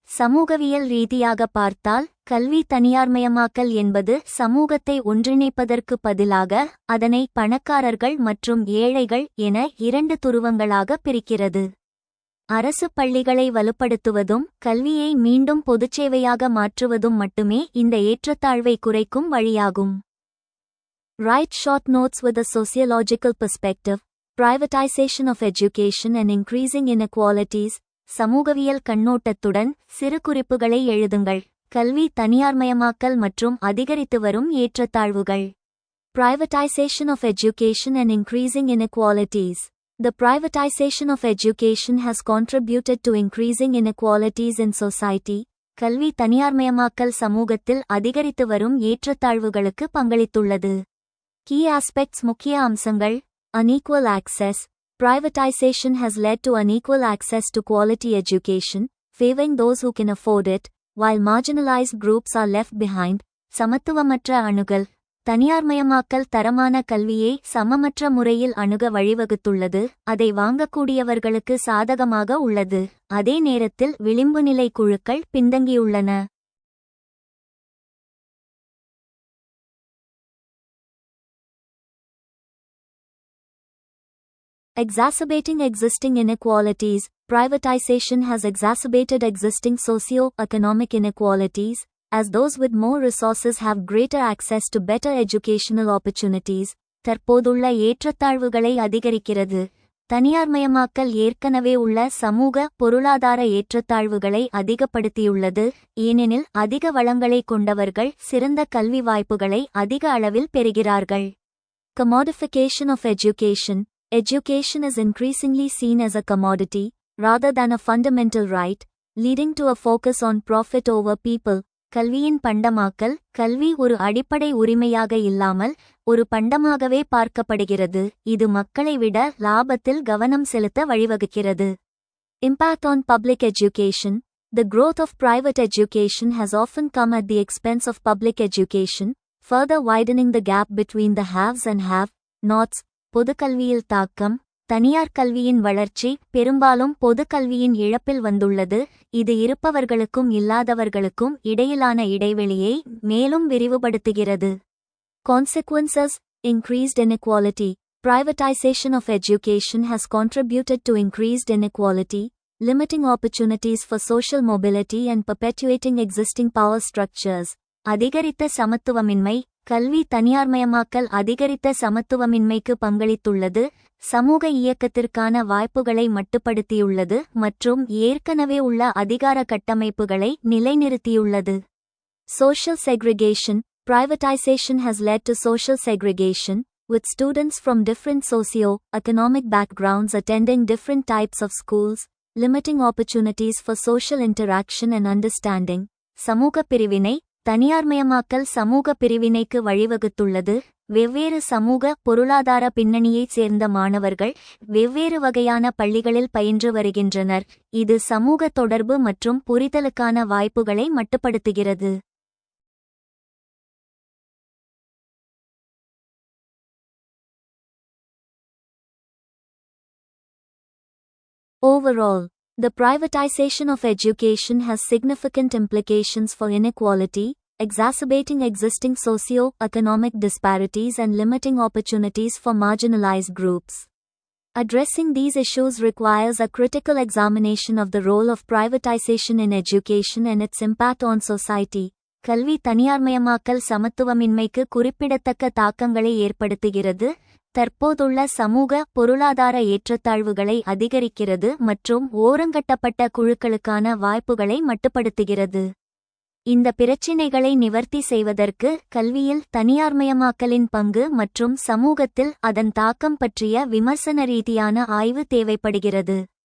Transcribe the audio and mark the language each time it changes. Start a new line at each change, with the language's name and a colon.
Tamil: சமூகவியல் ரீதியாக பார்த்தால் கல்வி தனியார்மயமாக்கல் என்பது சமூகத்தை ஒன்றிணைப்பதற்கு பதிலாக அதனை பணக்காரர்கள் மற்றும் ஏழைகள் என இரண்டு துருவங்களாக பிரிக்கிறது. அரசு பள்ளிகளை வலுப்படுத்துவதும் கல்வியை மீண்டும் பொதுச்சேவையாக மாற்றுவதும் மட்டுமே இந்த ஏற்றத்தாழ்வை குறைக்கும் வழியாகும்.
English: Write short notes with a sociological perspective. Privatization of education and increasing inequalities.
Tamil: சமூகவியல் கண்ணோட்டத்துடன் சிறு குறிப்புகளை எழுதுங்கள். கல்வி தனியார்மயமாக்கல் மற்றும் அதிகரித்து வரும் ஏற்றத்தாழ்வுகள்.
English: Privatization of education and increasing inequalities. The privatization of education has contributed to increasing inequalities in society.
Tamil: கல்வி தனியார்மயமாக்கல் சமூகத்தில் அதிகரித்து வரும் ஏற்றத்தாழ்வுகளுக்கு பங்களித்துள்ளது.
English: Key aspects.
Tamil: முக்கிய அம்சங்கள்.
English: Unequal access. Privatization has led to unequal access to quality education, favoring those who can afford it, while marginalized groups are left behind.
Tamil: சமத்துவமற்ற அணுகல். தனியார்மயமாக்கல் தரமான கல்வியை சமமற்ற முறையில் அணுக வழிவகுத்துள்ளது, அதை வாங்கக்கூடியவர்களுக்கு சாதகமாக உள்ளது, அதே நேரத்தில் விளிம்புநிலை குழுக்கள் பின்தங்கியுள்ளன.
English: Exacerbating existing inequalities. Privatization has exacerbated existing socio-economic inequalities, as those with more resources have greater access to better educational opportunities.
Tamil: தற்போதுள்ள ஏற்றத்தாழ்வுகளை அதிகரிக்கிறது. தனியார்மயமாக்கல் ஏற்கனவே உள்ள சமூக பொருளாதார ஏற்றத்தாழ்வுகளை அதிகப்படுத்தியுள்ளது, ஏனெனில் அதிக வளங்களை கொண்டவர்கள் சிறந்த கல்வி வாய்ப்புகளை அதிக அளவில் பெறுகிறார்கள்.
English: Commodification of education. Education is increasingly seen as a commodity, rather than a fundamental right, leading to a focus on profit over people.
Tamil: கல்வியின் பண்டமாக்கல். கல்வி ஒரு அடிப்படை உரிமையாக இல்லாமல் ஒரு பண்டமாகவே பார்க்கப்படுகிறது, இது மக்களை விட லாபத்தில் கவனம் செலுத்த வழிவகுக்கிறது.
English: Impact on public education. The growth of private education has often come at the expense of public education, further widening the gap between the haves and have-nots.
Tamil: பொதுக்கல்வியில் தாக்கம். தனியார் கல்வியின் வளர்ச்சி பெரும்பாலும் பொதுக்கல்வியின் இழப்பில் வந்துள்ளது, இது இருப்பவர்களுக்கும் இல்லாதவர்களுக்கும் இடையிலான இடைவெளியை மேலும் விரிவுபடுத்துகிறது.
English: Consequences. Increased inequality. Privatization of education has contributed to increased inequality, limiting opportunities for social mobility and perpetuating existing power structures.
Tamil: அதிகரித்த சமத்துவமின்மை. கல்வி தனியார்மயமாக்கல் அதிகரித்த சமத்துவமின்மைக்கு பங்களித்துள்ளது, சமூக இயக்கத்திற்கான வாய்ப்புகளை மட்டுப்படுத்தியுள்ளது மற்றும் ஏற்கனவே உள்ள அதிகார கட்டமைப்புகளை நிலைநிறுத்தியுள்ளது.
English: Social segregation. Privatization has led to social segregation, with students from different socio-economic backgrounds attending different types of schools, limiting opportunities for social interaction and understanding.
Tamil: சமூக பிரிவினை. தனியார்மயமாக்கல் சமூக பிரிவினைக்கு வழிவகுத்துள்ளது. வெவ்வேறு சமூக பொருளாதார பின்னணியைச் சேர்ந்த மாணவர்கள் வெவ்வேறு வகையான பள்ளிகளில் பயின்று வருகின்றனர். இது சமூக தொடர்பு மற்றும் புரிதலுக்கான வாய்ப்புகளை மட்டுப்படுத்துகிறது.
English: Overall, the privatization of education has significant implications for inequality, exacerbating existing socio-economic disparities and limiting opportunities for marginalized groups. Addressing these issues requires a critical examination of the role of privatization in education and its impact on society.
Tamil: கல்வி தனியார்மயமாக்கல் சமத்துவமின்மைக்கு குறிப்பிடத்தக்க தாக்கங்களை ஏற்படுத்துகிறது, தற்போதுள்ள சமூக பொருளாதார ஏற்றத்தாழ்வுகளை அதிகரிக்கிறது மற்றும் ஓரங்கட்டப்பட்ட குழுக்களுக்கான வாய்ப்புகளை மட்டுப்படுத்துகிறது. இந்த பிரச்சினைகளை நிவர்த்தி செய்வதற்கு கல்வியில் தனியார்மயமாக்கலின் பங்கு மற்றும் சமூகத்தில் அதன் தாக்கம் பற்றிய விமர்சன ரீதியான ஆய்வு தேவைப்படுகிறது.